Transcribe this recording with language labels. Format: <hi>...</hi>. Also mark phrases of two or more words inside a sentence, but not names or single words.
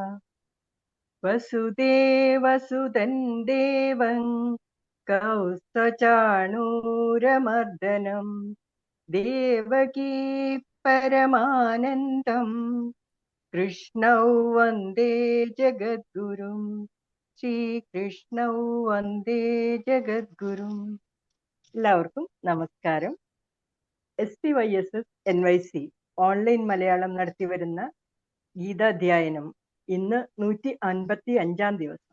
<sa>वसुदेवसुतं देवं कौसचाणूरमर्दनं देवकी परमानन्दं कृष्णौ वन्दे जगद्गुरुं। ശ്രീകൃഷ്ണൗ വന്ദേ ജഗദ്ഗുരും.</sa> <ml>എല്ലാവർക്കും നമസ്കാരം. SPYSS NYC ഓൺലൈൻ മലയാളം നടത്തിവരുന്ന ഗീതാധ്യായനം ഇന്ന് 155 ദിവസം.</ml>